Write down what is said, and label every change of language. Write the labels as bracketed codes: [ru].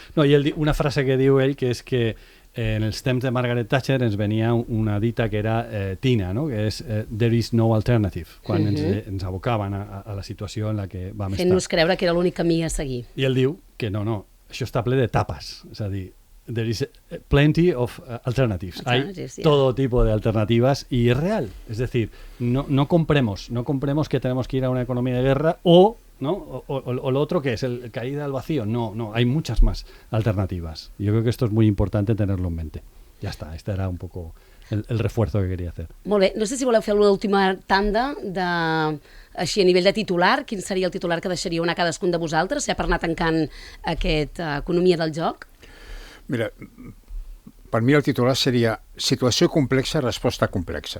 [ca] No, i una frase que diu ell, que és que en els temps de Margaret Thatcher ens venia una dita que era Tina, que és [en] there is no alternative, [ca] quan ens abocaven a la situació en la que vam estar. Fent-nos creure que era l'únic camí a seguir. I ell diu que no, això està ple de tapes, és a dir, [en] there is plenty of alternatives. [es] Hay todo tipo de alternativas y es real. Es decir, no compremos que tenemos que ir a una economía de guerra o lo otro que es el caída al vacío. No, hay muchas más alternativas. Yo creo que esto es muy importante tenerlo en mente. Ya está, este era un poco el refuerzo que quería hacer. [ca] Molt bé, no sé si voleu fer l'última tanda així a nivell de titular. Quin seria el titular que deixaríeu anar cadascun de vosaltres, ja per anar tancant aquesta economia del joc? Mira, per mi el titular seria situació complexa, resposta complexa.